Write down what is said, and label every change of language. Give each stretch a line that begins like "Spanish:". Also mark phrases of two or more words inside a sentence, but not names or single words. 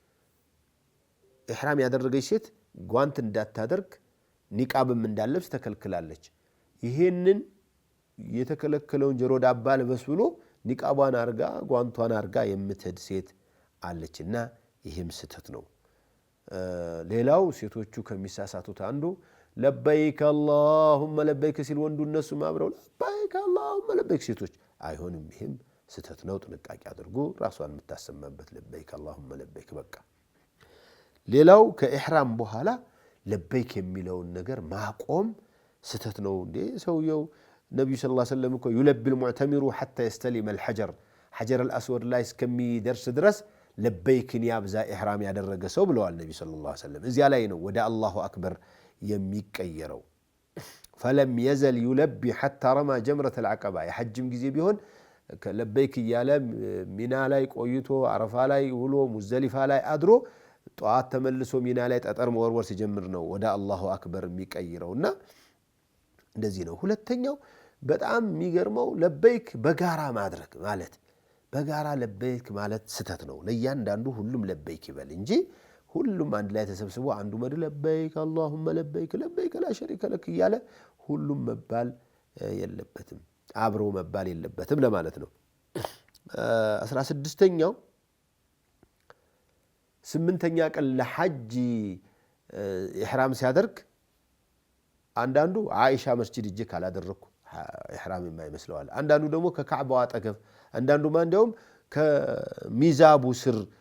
Amharic: ኢህራም ያደረገች ሴት ጓንት እንዳታደርግ ኒቃብም እንዳለብስ ተከልክላለች ይሄንን የተከለከለውን ጆሮ ዳባ ልበስ ብሎ ኒቃቧን አርጋ ጓንቷን አርጋ የምትሄድ ሴት አለችና ይሄም ስተት ነው ሌላው ሴቶቹ ከሚሳሳቱት አንዱ
Arabic: لبيك اللهم لبيك
Amharic: ሲል ወንዱ እነሱ ማብረው
Arabic: لبيك اللهم لبيك
Amharic: ሴቶች አይሆንም ይሄም ስተት ነው ጥንቃቄ አድርጉ ራሷን የምታሰማበት
Arabic: لبيك اللهم لبيك
Amharic: በቃ ሌላው ከኢህራም በኋላ ለበይክ የሚለውን ነገር ማቆም ስተት ነው እንዴ ሰውየው ነብዩ
Arabic: صلى الله عليه وسلم
Amharic: እኮ
Arabic: يلبي المعتمر حتى يستلم الحجر حجر
Amharic: الاسود ላይ እስከሚደርስ ድረስ ለበይክን ያብዛ ኢህራም ያደረገ ሰው ብለዋል ነብዩ
Arabic: صلى الله عليه وسلم
Amharic: እዚያ ላይ ነው ወደ
Arabic: الله أكبر
Amharic: የሚቀየረው
Arabic: فلم يزل يلبي حتى رمى جمرة العقبة
Amharic: የሐጅም ጊዜ ቢሆን ለበይክ ያለ ሚና ላይ ቆይቶ አረፋ ላይ ውሎ ሙዝደሊፋ ላይ አድሮ ጧት ተመልሶ ሚና ላይ ጠጠር መወርወር ሲጀምር ነው ወደ
Arabic: الله أكبر
Amharic: የሚቀይረውና እንደዚህ ነው ሁለተኛው በጣም የሚገርመው
Arabic: لبيك
Amharic: በጋራ ማድረግ ማለት በጋራ ለበይክ ማለት ስተት ነው ለእያንዳንዱ ሁሉም ለበይክ ይበል እንጂ ሁሉም አንድ ላይ ተሰብስቦ አንዱ መድ ለበይክ
Arabic: اللهم لبيك لبيك لا شريك لك
Amharic: ይያለ ሁሉም መባል የለበትም አብሮ መባል የለበትም ለማለት ነው 16ኛው 8ኛ ቀን ለሐጅ ኢህራም ሲያደርግ አንዳንዱ አይሻ መስጂድ እጅ ካላደረኩ ኢህራም የማይመስለዋል አንዳንዱ ደግሞ ከካዕባው አጠገብ አንዳንዱ ማንደውም ከሚዛቡ ስር